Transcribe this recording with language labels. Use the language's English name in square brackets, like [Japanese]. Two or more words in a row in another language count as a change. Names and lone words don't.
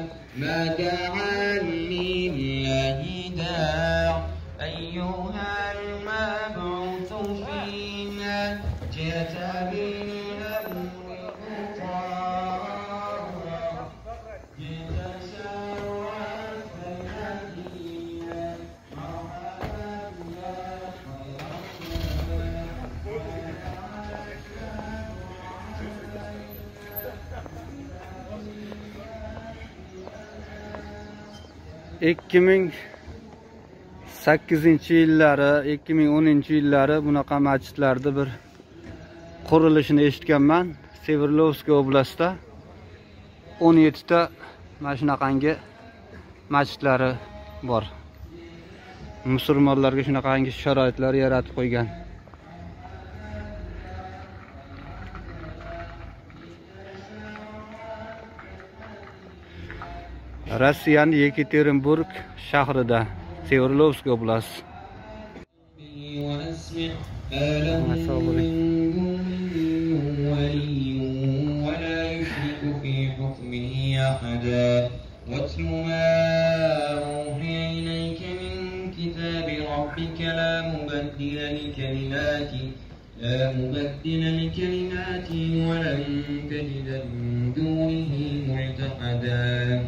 [Arabic] ما دعا لله داع أيها المبعوث فينا جئت بالأمر مطاع جئت شرفت المدينة مرحبا يا [Uzbek] خير 2008-yillari 2010-yillari bunaqa masjidlarda bir qurilishini eshitganman. Sverdlovskiy oblastida 17 ta mana shunaqangi masjidlari bor. Musulmonlarga shunaqangi sharoitlar yaratib qo'ygan. Rossiyaning Yekaterinburg shahrida Sverdlovskiy oblast. [Arabic] واتل ما أوحي إليك من كتاب ربك لا مبدل لكلماته ولن تجد من دونه ملتحدا.